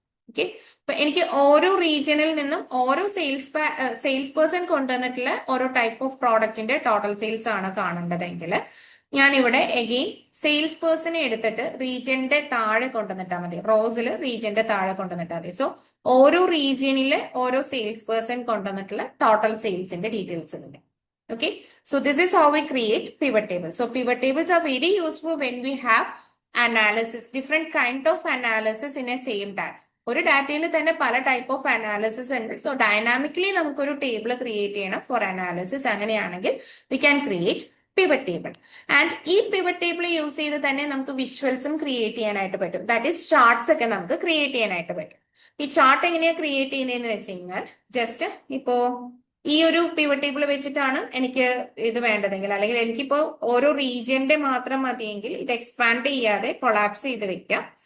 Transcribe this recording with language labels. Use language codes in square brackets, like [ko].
[ml] Okay, അപ്പൊ എനിക്ക് ഓരോ റീജിയനിൽ നിന്നും ഓരോ സെയിൽസ് പേഴ്സൺ കൊണ്ടുവന്നിട്ടുള്ള ഓരോ ടൈപ്പ് ഓഫ് പ്രോഡക്റ്റിന്റെ ടോട്ടൽ സെയിൽസ് ആണ് കാണേണ്ടതെങ്കിൽ ഞാൻ ഇവിടെ എഗെയിൻ സെയിൽസ് പേഴ്സണെ എടുത്തിട്ട് റീജിയന്റെ താഴെ കൊണ്ടുവന്നിട്ടാൽ മതി. റോസിൽ റീജിയന്റെ താഴെ കൊണ്ടുവന്നിട്ടാൽ മതി. സോ ഓരോ റീജിയനിലെ ഓരോ സെയിൽസ് പേഴ്സൺ കൊണ്ടുവന്നിട്ടുള്ള ടോട്ടൽ സെയിൽസിന്റെ ഡീറ്റെയിൽസ് ഉണ്ട്. [en] Okay, so this is how we create pivot tables. So pivot tables are very useful when we have analysis, different kind of analysis in a same data. [ml] ഒരു ഡാറ്റയിൽ തന്നെ പല type of analysis ഉണ്ട്. So dynamically നമുക്കൊരു table create ചെയ്യണം four analysis. അങ്ങനെയാണെങ്കിൽ [en] We can create pivot table. [ml] And ഈ pivot table use ചെയ്ത് തന്നെ നമുക്ക് വിഷ്വൽസും ക്രിയേറ്റ് ചെയ്യാനായിട്ട് പറ്റും. ദാറ്റ് ഈസ് ചാർട്ട്സ് ഒക്കെ നമുക്ക് ക്രിയേറ്റ് ചെയ്യാനായിട്ട് പറ്റും. ഈ ചാർട്ട് എങ്ങനെയാണ് ക്രിയേറ്റ് ചെയ്യുന്നതെന്ന് വെച്ച് കഴിഞ്ഞാൽ ജസ്റ്റ് ഇപ്പോ ഈ ഒരു പിവറ്റ് ടേബിൾ വെച്ചിട്ടാണ് എനിക്ക് ഇത് വേണ്ടതെങ്കിൽ, അല്ലെങ്കിൽ എനിക്കിപ്പോ ഓരോ റീജിയന്റെ മാത്രം മതിയെങ്കിൽ ഇത് എക്സ്പാൻഡ് ചെയ്യാതെ കൊളാപ്സ് ചെയ്ത് വെക്കാം.